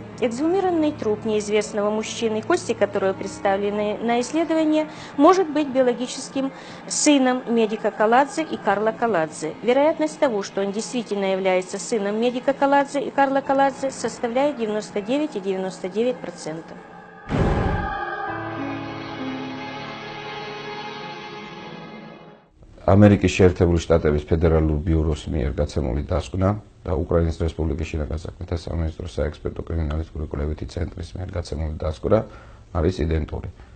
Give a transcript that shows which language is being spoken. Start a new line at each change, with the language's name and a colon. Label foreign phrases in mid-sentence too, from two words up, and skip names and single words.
Russian: Эксгумированный труп неизвестного мужчины, кости которого представлены на исследование, может быть биологическим сыном медика Каладзе и Карла Каладзе. Вероятность того, что он действительно является сыном медика Каладзе и Карла Каладзе, составляет 99,99%.
Georgian: ამერიკის შეერთებული შტატების ფედერალურ ბიუროს მიერ გაცემული დასკვნა და უკრაინის რესპუბლიკის შინაგან საქმეთა სამინისტროს საექსპერტო კრიმინალისტური კვლევითი ცენტრის მიერ გაცემული დასკვნა არის იდენტური.